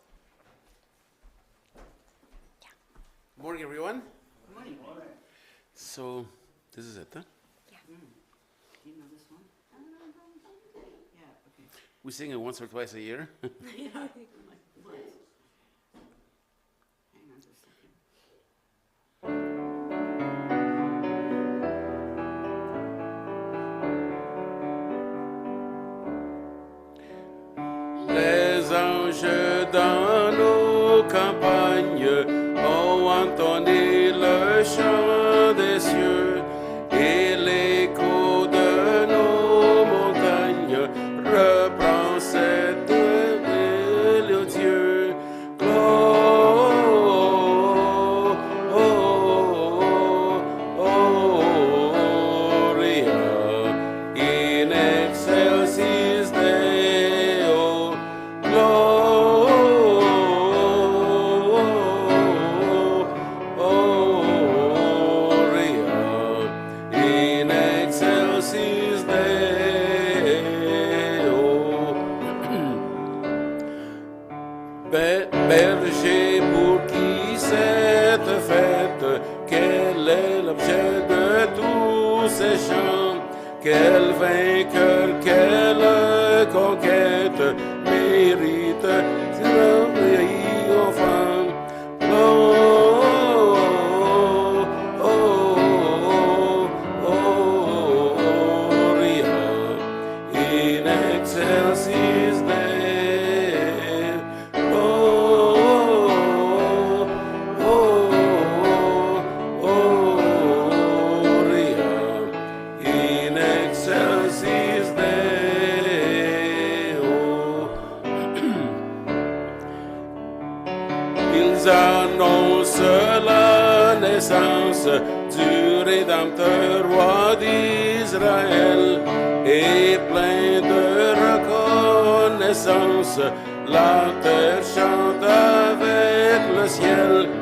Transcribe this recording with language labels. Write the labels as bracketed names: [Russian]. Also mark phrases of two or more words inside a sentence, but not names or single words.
[English] Good morning, everyone. Good morning. So, this is it, huh? Yeah. Do you know this one? Yeah, okay. We sing it once or twice a year. Yeah. Once. Hang on just a second. [French] Les anges dans nos campagnes ont entonné le chant des cieux, et l'écho de nos montagnes reprend cette mélodieux. [Latin] Gloria in excelsis Deo. Gloria in excelsis Deo. [French] Berger pour qui cette fête, quel est l'objet de tous ces chants? Quel vainqueur, quelle conquête mérite l'envie enfant? [Latin] Gloria in excelsis in excelsis Deo. [French] Ils annoncent la naissance du Rédempteur roi d'Israël, et plein de reconnaissance, la terre chante avec le ciel.